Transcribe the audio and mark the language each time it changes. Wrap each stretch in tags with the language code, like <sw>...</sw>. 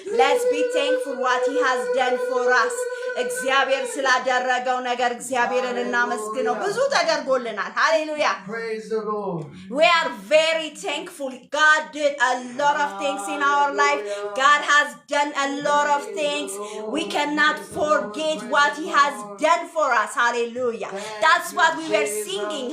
<en>Let's be thankful what he has done for us.</en> <am>እግዚአብሔር ስላደረገው ነገር እግዚአብሔርን እናመስግነው። ብዙ ተደርጎልናል። ሃሌሉያ!</am> <en>Praise the Lord. We are very thankful. God did a lot of things in our life. God has done a lot of things. We cannot forget what he has done for us. Hallelujah. That's what we were singing.</en>